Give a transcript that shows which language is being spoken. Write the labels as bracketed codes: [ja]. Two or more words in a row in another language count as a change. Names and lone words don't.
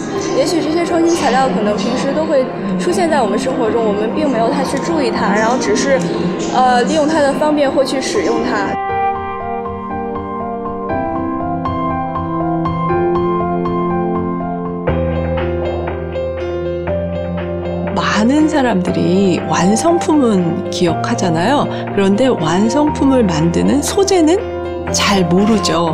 [zh] 也许这些创新材料可能平时都会出现在我们生活中，我们并没有太去注意它，然后只是利用它的方便或去使用它。 [ko] 많은 사람들이 완성품은 기억하잖아요. 그런데 완성품을 만드는 소재는 잘 모르죠.